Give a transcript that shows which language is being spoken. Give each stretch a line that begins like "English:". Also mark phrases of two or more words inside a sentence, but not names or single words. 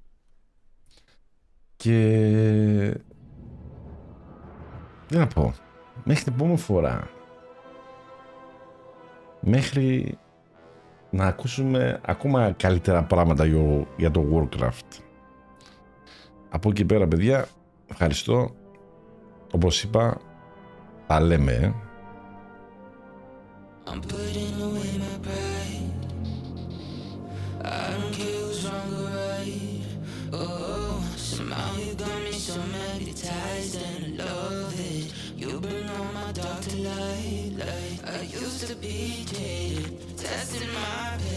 Greek: Και τι να πω, μέχρι την επόμενη φορά, μέχρι να ακούσουμε ακόμα καλύτερα πράγματα για το Warcraft. Από εκεί πέρα, παιδιά, ευχαριστώ. Όπως είπα, τα λέμε.
English: I'm putting away my pride. I don't care who's wrong or right. Oh, somehow you got me so magnetized and I love it. You bring all my dark to light. Like I used to be jaded, testing my